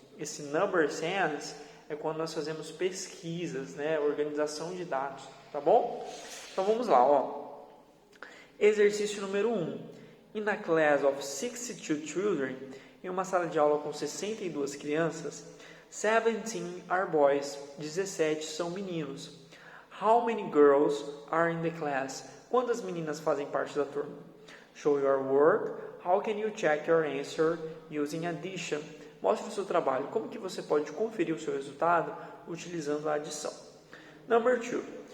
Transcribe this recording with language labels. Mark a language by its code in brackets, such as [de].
[pt] Esse number sense é quando nós fazemos pesquisas, né? Organização de dados, tá bom? Então vamos lá, ó. Exercício número 1. [en] In a class of 62 children, [pt] em uma sala de aula com 62 crianças, [en] 17 are boys. [pt] 17 são meninos. [en] How many girls are in the class? [pt] Quantas meninas fazem parte da turma? [en] Show your work. How can you check your answer using addition? [pt] Mostre o seu trabalho. Como que você pode conferir o seu resultado utilizando a adição? [en] Number 2.